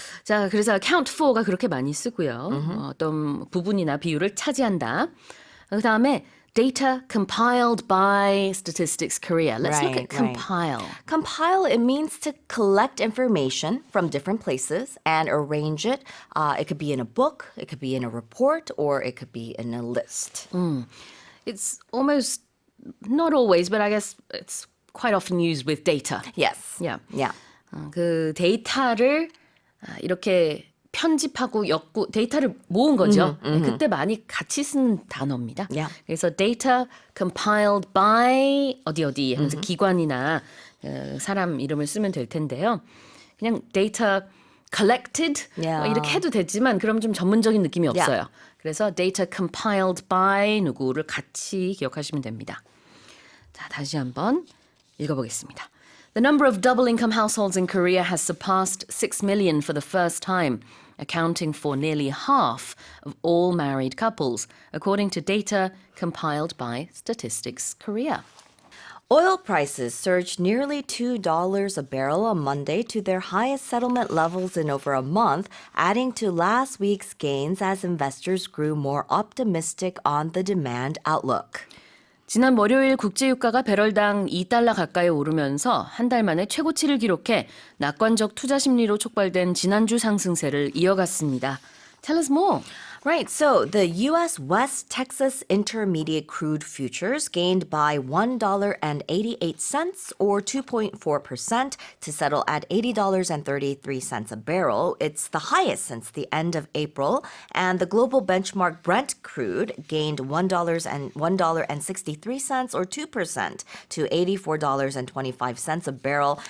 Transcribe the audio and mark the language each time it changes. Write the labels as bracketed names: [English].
[Korean] 자, 그래서 account for가 그렇게 많이 쓰고요. 어떤 부분이나 비율을 차지한다. 그 다음에 [English] data compiled by Statistics Korea. Let's look at Right, right. compile. Compile, it means to collect information from different places and arrange it. It could be in a book, it could be in a report, or it could be in a list. It's almost, not always, but I guess it's quite often used with data. Yes. Yeah. Yeah. [Korean] 그 데이터를 이렇게 편집하고 데이터를 모은 거죠. 그때 많이 같이 쓴 단어입니다. [English] Yeah. [Korean] 그래서 [English] data compiled by [Korean] 어디 하면서 기관이나 사람 이름을 쓰면 될 텐데요. 그냥 [English] data collected Yeah. [Korean] 이렇게 해도 되지만 그럼 좀 전문적인 느낌이 없어요. 그래서 [English] data compiled by [Korean] 누구를 같이 기억하시면 됩니다. 자, 다시 한번 읽어보겠습니다. [English] The number of double-income households in Korea has surpassed 6 million for the first time, accounting for nearly half of all married couples, according to data compiled by Statistics Korea. Oil prices surged nearly $2 a barrel on Monday to their highest settlement levels in over a month, adding to last week's gains as investors grew more optimistic on the demand outlook. [Korean] 지난 월요일 국제유가가 배럴당 2달러 가까이 오르면서 한 달 만에 최고치를 기록해 낙관적 투자 심리로 촉발된 지난주 상승세를 이어갔습니다. [English] Tell us more. Right, so the U.S. West Texas Intermediate Crude Futures gained by $1.88 or 2.4% to settle at $80.33 a barrel. It's the highest since the end of April. And the global benchmark Brent crude gained $1.63 or 2% to $84.25 a barrel.